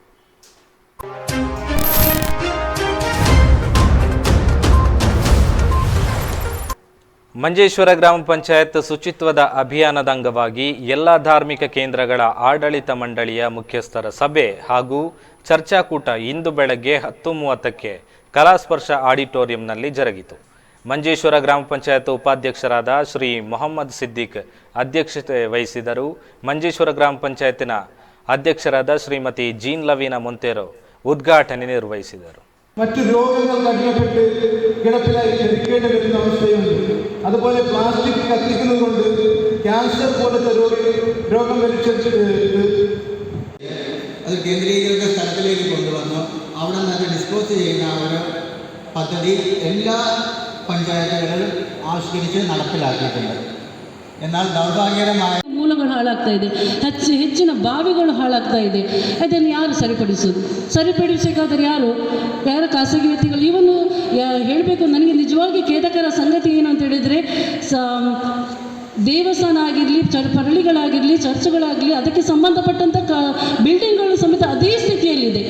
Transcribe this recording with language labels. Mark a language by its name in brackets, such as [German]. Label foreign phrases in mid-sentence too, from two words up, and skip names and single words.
[Kannada] ಮಂಜೇಶ್ವರ ಗ್ರಾಮ ಪಂಚಾಯತ್ ಶುಚಿತ್ವದ ಅಭಿಯಾನದ ಅಂಗವಾಗಿ ಎಲ್ಲ ಧಾರ್ಮಿಕ ಕೇಂದ್ರಗಳ ಆಡಳಿತ ಮಂಡಳಿಯ ಮುಖ್ಯಸ್ಥರ ಸಭೆ ಹಾಗೂ ಚರ್ಚಾಕೂಟ ಇಂದು ಬೆಳಗ್ಗೆ 10:30ಕ್ಕೆ ಕಲಾಸ್ಪರ್ಶ ಆಡಿಟೋರಿಯಂನಲ್ಲಿ ಜರುಗಿತು. ಮಂಜೇಶ್ವರ ಗ್ರಾಮ ಪಂಚಾಯತ್ ಉಪಾಧ್ಯಕ್ಷರಾದ ಶ್ರೀ ಮೊಹಮ್ಮದ್ ಸಿದ್ದಿಕ್ ಅಧ್ಯಕ್ಷತೆ ವಹಿಸಿದರು. ಮಂಜೇಶ್ವರ ಗ್ರಾಮ ಪಂಚಾಯತಿನ ಅಧ್ಯಕ್ಷರಾದ ಶ್ರೀಮತಿ ಜೀನ್ ಲವೀನಾ ಮೊಂತೇರೋ ಉದ್ಘಾಟನೆ ನಿರ್ವಹಿಸಿದರು. [Malayalam] മറ്റു രോഗങ്ങൾ കടിമപ്പെട്ട് കിടപ്പിലായി എടുക്കേണ്ടി വരുന്ന അവസ്ഥയുണ്ട്. അതുപോലെ പ്ലാസ്റ്റിക് കത്തിക്കുന്നത് കൊണ്ട് ക്യാൻസർ പോലത്തെ രോഗം വലിച്ചെടുത്ത് അത് കേന്ദ്രീകൃത സ്ഥലത്തിലേക്ക് കൊണ്ടുവന്നു അവിടെ നിന്ന് ഡിസ്പോസ് ചെയ്യുന്ന ഒരു പദ്ധതി എല്ലാ പഞ്ചായത്തുകളിലും ആവിഷ്കരിച്ച് നടപ്പിലാക്കിയിട്ടുണ്ട്. എന്നാൽ ദൗർഭാഗ്യകരമായ [Kannada] ಮೂಲಗಳು ಹಾಳಾಗ್ತಾ ಇದೆ, ಹೆಚ್ಚಿನ ಬಾವಿಗಳು ಹಾಳಾಗ್ತಾ ಇದೆ. ಅದನ್ನು ಯಾರು ಸರಿಪಡಿಸಬೇಕಾದ್ರೆ ಯಾರು ಖಾಸಗಿ ವ್ಯಕ್ತಿಗಳು? ಇವನು ಹೇಳಬೇಕು, ನನಗೆ ನಿಜವಾಗಿ ಖೇದಕರ ಸಂಗತಿ ಏನು ಅಂತ ಹೇಳಿದರೆ, ದೇವಸ್ಥಾನ ಆಗಿರಲಿ, ಪರಳಿಗಳಾಗಿರಲಿ, ಚರ್ಚ್ಗಳಾಗಲಿ, ಅದಕ್ಕೆ ಸಂಬಂಧಪಟ್ಟಂಥ ಬಿಲ್ಡಿಂಗ್ಗಳು ಸಮೇತ ಅದೇ ಸ್ಥಿತಿಯಲ್ಲಿದೆ.